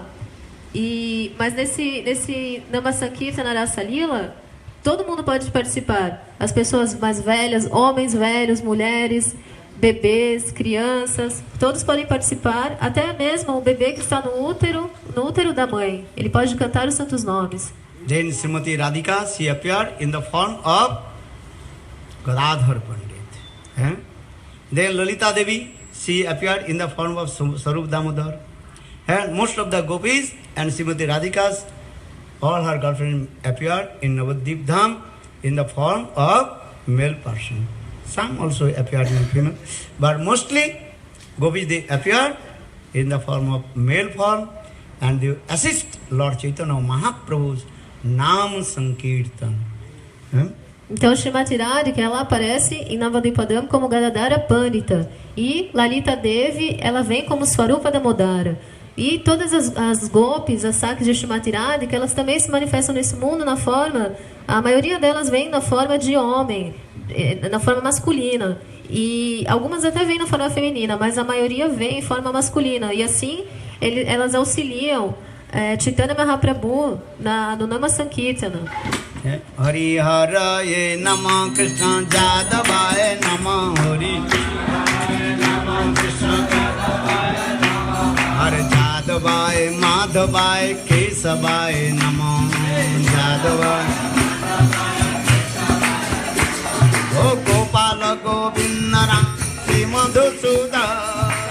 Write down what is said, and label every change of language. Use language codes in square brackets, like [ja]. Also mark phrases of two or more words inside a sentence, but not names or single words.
[pt] Mas nesse [sa] नाम सङ्कीर्तन रस लीला, [pt] todo mundo pode participar. As pessoas mais velhas, homens velhos, mulheres, bebês, crianças, todos podem participar, até mesmo o bebê que está no útero da mãe. Ele pode cantar os santos nomes. [en] Then Srimati Radhika, she appeared in the form of Gadadhar Pandit. Then Lalita Devi, she appeared in the form of Sarup Damodar. And most of the gopis and Srimati Radhika's, all her girlfriends appeared in Navadip Dham in the form of male person. Some also appeared in female, but mostly gopis, they appeared in the form of male form, and they assist Lord Chaitanya Mahaprabhu's [sa] नाम सङ्कीर्तन. [pt] Então, Srimati Radhika, ela aparece em Navadvipadam como Gadadhara Pandita. E Lalita Devi, ela vem como Swarupa Damodara. E todas as gopis, as sakis de Srimati Radhika, elas também se manifestam nesse mundo na forma... A maioria delas vem na forma de homem, na forma masculina. E algumas até vêm na forma feminina, mas a maioria vem em forma masculina. E assim, elas auxiliam Chaitanya Mahaprabhu no [sa] नाम सङ्कीर्तन. हरि हरये नम कृष्ण जादवाये नम हरि नाम कृष्ण हरे जादवाये माधवाये केशवाये नम जादवाये ओ गोपाल गोविन्द राम श्री मधुसूदन